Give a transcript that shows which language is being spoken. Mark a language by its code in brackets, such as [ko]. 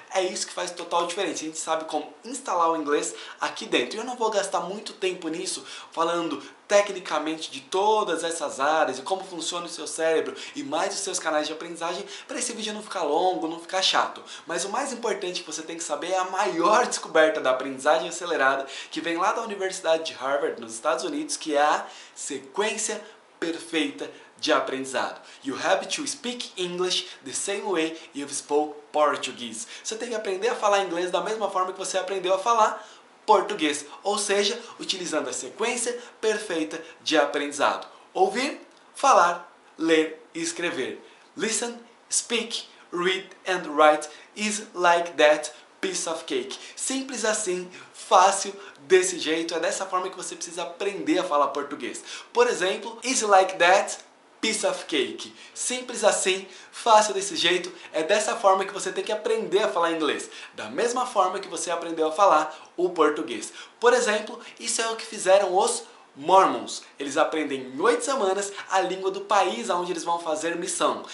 [pt] É isso que faz total diferença. A gente sabe como instalar o inglês aqui dentro. E eu não vou gastar muito tempo nisso, falando tecnicamente de todas essas áreas e como funciona o seu cérebro e mais os seus canais de aprendizagem, para esse vídeo não ficar longo, não ficar chato. Mas o mais importante que você tem que saber é a maior descoberta da aprendizagem acelerada, que vem lá da Universidade de Harvard, nos Estados Unidos, que é a sequência perfeita de aprendizado. [en] You have to speak English the same way you spoke Portuguese. [pt] Você tem que aprender a falar inglês da mesma forma que você aprendeu a falar português, ou seja, utilizando a sequência perfeita de aprendizado. Ouvir, falar, ler e escrever. [en] Listen, speak, read and write is like that piece of cake. [pt] Simples assim, fácil desse jeito, é dessa forma que você precisa aprender a falar português. Por exemplo, [en] is like that piece of cake. [pt] Simples assim, fácil desse jeito, é dessa forma que você tem que aprender a falar inglês. Da mesma forma que você aprendeu a falar o português. Por exemplo, isso é o que fizeram os Mormons, eles aprendem em 8 semanas a língua do país aonde eles vão fazer missão.